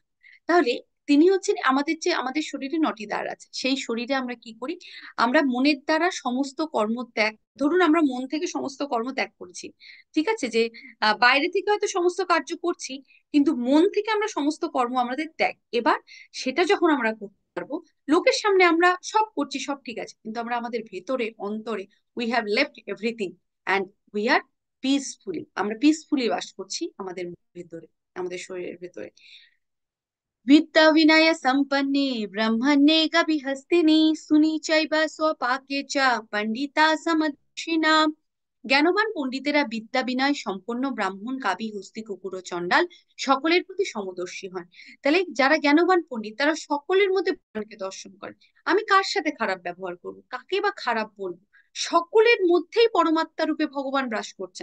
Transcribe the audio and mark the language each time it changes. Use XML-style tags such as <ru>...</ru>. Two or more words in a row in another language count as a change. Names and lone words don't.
<bn>তাহলে তিনি হচ্ছেন আমাদের, যে আমাদের শরীরে 9টি দ্বার আছে, সেই শরীরে আমরা কি করি, আমরা মনের দ্বারা সমস্ত কর্ম ত্যাগ, ধরুন আমরা মন থেকে সমস্ত কর্ম ত্যাগ করছি, ঠিক আছে, যে বাইরে থেকে হয়তো সমস্ত কার্য করছি, কিন্তু মন থেকে আমরা সমস্ত কর্ম আমাদের ত্যাগ। এবার সেটা যখন আমরা করতে পারবো, লোকের সামনে আমরা সব করছি, সব ঠিক আছে, কিন্তু আমরা আমাদের ভেতরে অন্তরে</bn> <en>we have left everything and we are peacefully,</en> <bn>আমরা পিসফুলি বাস করছি আমাদের ভেতরে, আমাদের শরীরের ভেতরে।</bn> <sa>वित्त विनय संपन्ने ब्रह्मण्ये गभिहस्तिनि सुनी चैव स्वपाके च पंडिता समदर्शिना।</sa> <bn>জ্ঞানবান পণ্ডিতেরা বিদ্যা বিনয় সম্পন্ন ব্রাহ্মণ, কাবি, হস্তি, কুকুর ও চণ্ডাল সকলের প্রতি সমদর্শী হন। তাহলে যারা জ্ঞানবান পণ্ডিত তারা সকলের মধ্যে ভগবানকে দর্শন করে। আমি কার সাথে খারাপ ব্যবহার করবো, কাকে বা খারাপ বলবো, সকলের মধ্যেই পরমাত্মা রূপে ভগবান বাস করছেন।</bn>